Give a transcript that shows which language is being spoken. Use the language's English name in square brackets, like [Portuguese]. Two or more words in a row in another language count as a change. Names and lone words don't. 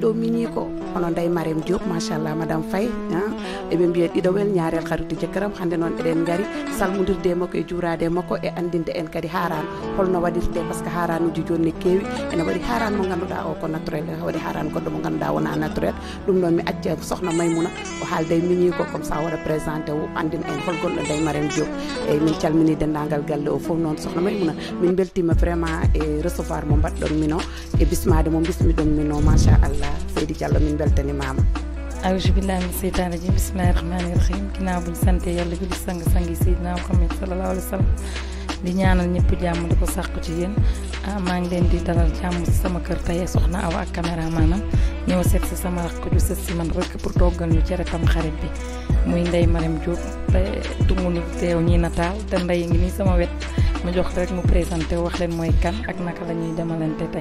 [Fula] ɗo mini ko hono Ndeye Mariame Diop machallah madame Faye eɓe mbiya ɗiɗowel ñaarel haritu jekkaram hande noon eɗen gari salmodirde makko e juurade makko e andinde en kadi haran holno waɗirte [French] par ce que [Fula] haranuji joni ne kewi ene waɗi haran mo ganduɗa o ko naturel waɗi haran goɗɗo mo ganduɗa wona naturel ɗum noon mi acca sokhna Maymouna o haalde mini ko [French] comme ça [Fula] waɗa présenté o andina en holgonɗo Ndeye Mariame Diop eyyi min calmini dendagal galle o foof noon sokhna Maymouna min beltima vraiment e recevoir mo mbaɗɗon min o e bismade mo bismiɗon min o machallah Seydi Diallo min beltanimama. [Arabic] أعوذ بالله من الشيطان الرجيم بسم الله الرحمن الرحيم [Wolof] ginnaaw buñ sante yàlla julli sang-sangi Seydina Muhammad [Arabic] صلى الله عليه وسلم [Wolof] di ñaanal ñëpp jàmm di ko sàkku ci yéen maa ngi leen di dalal jàmm si sama kër tey soxna Awa ak caméra maanaam ñëw seet si sama rakk ju sët si man rek pour toggal ñu cere tam xarit bi muy Ndeye Mariame Diop te tungu ni teew ñi nataal te Ndeye ngi nii sama wet ma jox rek mu présenté wax leen mooy kan ak naka la ñuy demalante tey.